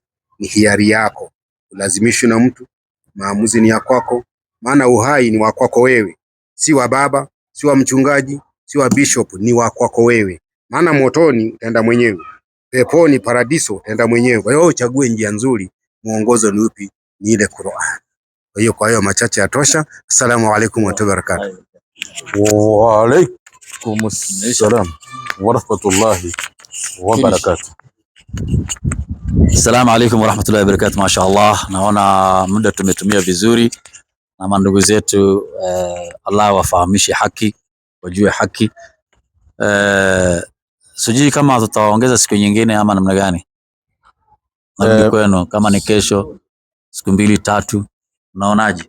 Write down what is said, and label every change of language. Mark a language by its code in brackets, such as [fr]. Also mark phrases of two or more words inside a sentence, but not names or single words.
[sw] Ni hiari yako, ulazimishwi na mtu, maamuzi ni ya kwako, maana uhai ni wa kwako wewe, si wa baba, si wa mchungaji, si wa bishop, ni wa kwako wewe. Maana motoni utaenda mwenyewe, peponi paradiso utaenda mwenyewe. Kwa hiyo uchague njia nzuri. Muongozo ni upi? Ni ile Qur'an. Kwa hiyo machache yatosha. [ar] السلام عليكم وبركاته. وعليكم السلام ورحمة الله وبركاته. السلام عليكم ورحمة الله وبركاته. [sw] Mashaallah, naona muda tumetumia vizuri na mandugu zetu. Allah wafahamishe haki, wajue haki. Sijui kama tutaongeza siku nyingine ama namna gani. Narudi kwenu kama ni kesho, siku 2-3, unaonaje?